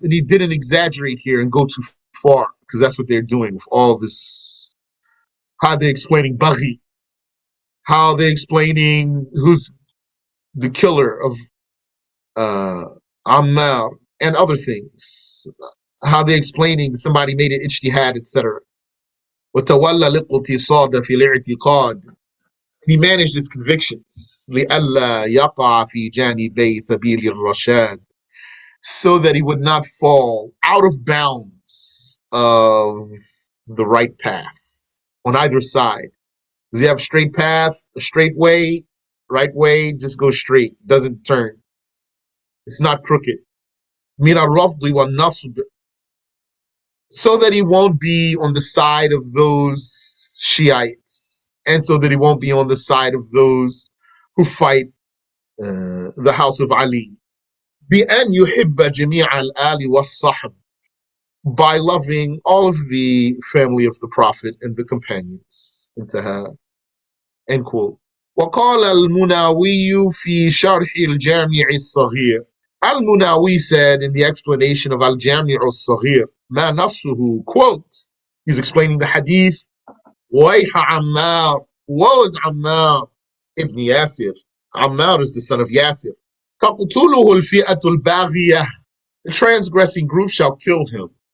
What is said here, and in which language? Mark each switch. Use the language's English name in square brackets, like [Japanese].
[English] And he didn't exaggerate here and go too far because that's what they're doing with all this. How they're explaining Baghi. How they're explaining who's the killer of Ammar and other things. how they're explaining somebody made it ijtihad, etc. [Arabic] وتولى الاقتصاد في الاعتقاد. [English] He managed his convictions [Arabic] لئلا يقع في جانبي سبيل الرشاد, [English] so that he would not fall out of bounds of the right path on either side. Does he have a straight path, a straight way, right way? Just go straight, doesn't turn. It's not crooked. [Arabic] من الرفض والنصب, [English] so that he won't be on the side of those Shiites, and so that he won't be on the side of those who fight the house of Ali. [Arabic] بأن يحب جميع الآل والصحب, [English] by loving all of the family of the Prophet and the companions. [Arabic] انتهى. [English] End quote. [Arabic] وقال المناوي في شرح الجامع الصغير. [English] Al-Munawi said in the explanation of Al-Jami' al-Saghir, [Arabic] ما نصه, [English] quote, he's explaining the hadith, وَيْحَ Ammar, woe is Ammar ibn Yasir. Ammar is the son of Yasir. [Arabic] تَقْتُلُهُ الْفِئَةُ الْبَاغِيَةُ, [English] the transgressing group shall kill him.